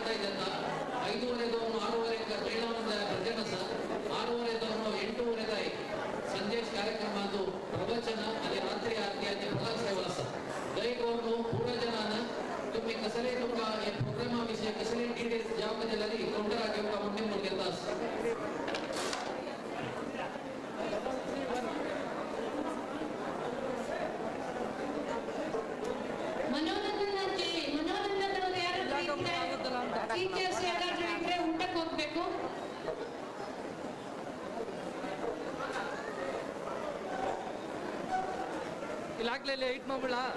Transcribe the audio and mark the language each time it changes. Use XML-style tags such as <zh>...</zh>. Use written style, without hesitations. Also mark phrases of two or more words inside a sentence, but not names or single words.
<kok>ताई जाता 5:30 दोन 6:30 बेळावंद भजन आसा 6:30 दोन 8:30 ताई संदेश कार्यक्रमांतू प्रवचन आणि रात्री आरती फलाक सेवा आसा दरेक कोण पूर्ण जनांना तुम्ही कसले तुमका या प्रोग्रामा विषयी कसले डिटेल्स जावक जाल्यार काउंटराक घेवका म्हणून घेता</kok> <kn>ಟೀಚರ್ಸ್ ಯಾರಾದ್ರೂ ಇದ್ರೆ ಊಟಕ್ಕೆ ಹೋಗ್ಬೇಕು ಇಲ್ಲಿ ಹಾಕ್ಲಿಲ್ಲ 8 ಮಾಡ್ಬಿಡ</kn>